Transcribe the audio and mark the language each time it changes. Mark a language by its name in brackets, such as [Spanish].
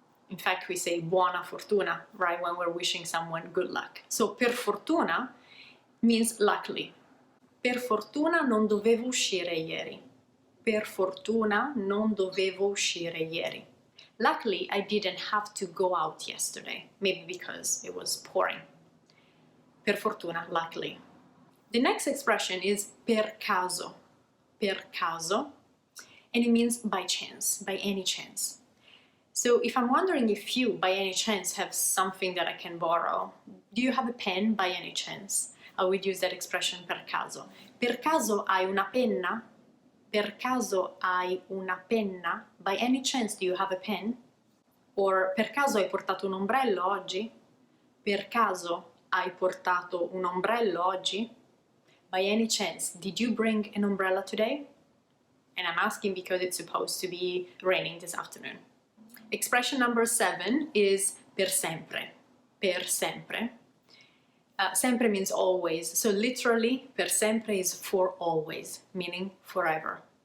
[English] In fact, we say buona fortuna, right, when we're wishing someone good luck. So per fortuna means luckily. [Italian] Per fortuna non dovevo uscire ieri. Per fortuna non dovevo uscire ieri. [English] Luckily, I didn't have to go out yesterday, maybe because it was pouring. Per fortuna, luckily. The next expression is per caso. Per caso, and it means by chance, by any chance. So if I'm wondering if you, by any chance, have something that I can borrow, do you have a pen by any chance? I would use that expression [Italian] per caso. Per caso hai una penna? Per caso hai una penna? [English] By any chance, do you have a pen? [Italian] Or per caso hai portato un ombrello oggi? Per caso hai portato un ombrello oggi? [English] By any chance, did you bring an umbrella today? And I'm asking because it's supposed to be raining this afternoon. Expression number 7 is per sempre. Per sempre. Sempre means always. So literally, per sempre is for always, meaning forever.